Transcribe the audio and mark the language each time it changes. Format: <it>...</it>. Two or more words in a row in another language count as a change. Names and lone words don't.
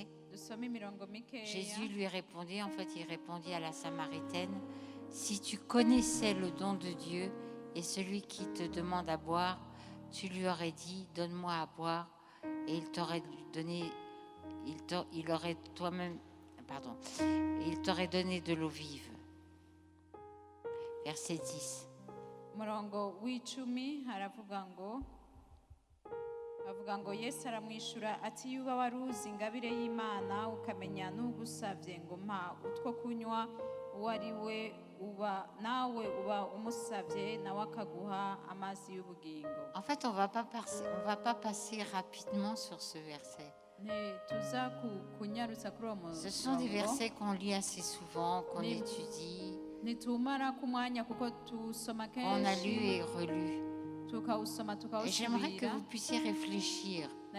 <fr>Jésus lui répondit, il répondit à la Samaritaine, « Si tu connaissais le don de Dieu et celui qui te demande à boire, tu lui aurais dit, donne-moi à boire, et il t'aurait donné, il t'aurait donné de l'eau vive. » Verset 10.</fr> <rw>Murongo w'icumi haravuga ngo Yesu aramwishura ati yuba waruzi ingabire y'Imana ukamenya n'ugusavye ngo mpa utwo kunywa uwo ari we nawe uba umusavye nawe akaguha amazi y'ubugingo.</rw> <fr>En fait, on va pas passer rapidement sur ce verset. Ce sont des versets qu'on lit assez souvent, qu'on étudie, qu'on a lu et relu. Et j'aimerais que vous puissiez réfléchir.</fr>